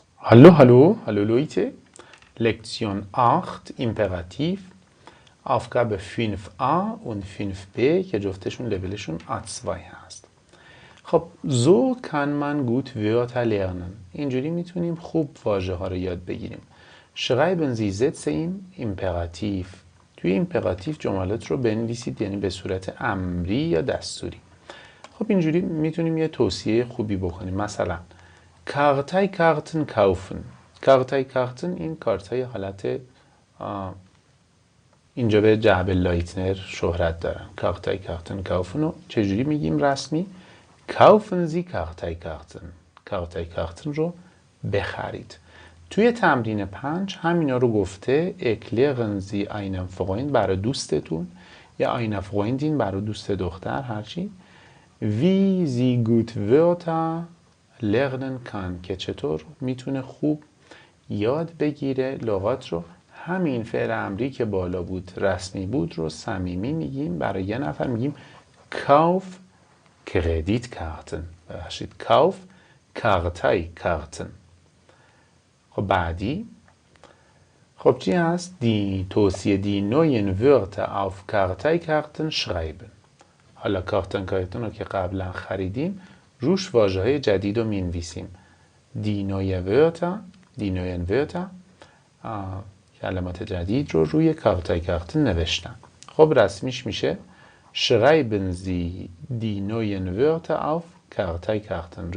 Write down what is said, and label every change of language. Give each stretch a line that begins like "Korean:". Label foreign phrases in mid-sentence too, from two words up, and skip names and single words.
German: Hallo, hallo, hallo Leute. Lektion 8, Imperativ. Aufgabe 5a und 5b
Persian: که جفتشون لولشون A2 هست.
German: خب so kann man gut Wörter lernen.
Persian: اینجوری میتونیم خوب واژه ها رو یاد بگیریم.
German: Schreiben Sie Sätze im Imperativ.
Persian: توی ایمپراتیو جملات رو بنویسید، یعنی به صورت امری یا دستوری. خب اینجوری میتونیم یه توصیه خوبی بکنیم. مثلا
German: Karteikarten kaufen.
Persian: Karteikarten این کارتای حالت اینجا به جعب لایتنر شهرت دارن.
German: Karteikarten kaufen
Persian: رو چجوری میگیم رسمی؟
German: Kaufen Sie Karteikarten.
Persian: Karteikarten رو بخرید. توی تمرین 5 همینا رو گفته.
German: Erklären Sie einem Freund
Persian: برای دوستتون یا
German: einer Freundin
Persian: برای دوست دختر هرچی.
German: Wie Sie gut Wörter lernen kann
Persian: که چطور میتونه خوب یاد بگیره لغات رو. همین فعل امری که بالا بود رسمی بود رو صمیمی میگیم. برای یه نفر میگیم
German: Kauf Kreditkarten.
Persian: ببخشید
German: Kauf Karteikarten.
Persian: خب بعدی خب چی هست؟
German: توصیه دی neuen Wörter auf Karteikarten schreiben.
Persian: حالا کارتن رو که قبلا خریدیم روش واژه‌های جدید رو مینویسیم.
German: die neuen Wörter
Persian: کلمات جدید رو روی کارتایکارتن نوشتن. خب رسمیش میشه
German: Schreiben Sie die neuen Wörter auf Karteikarten.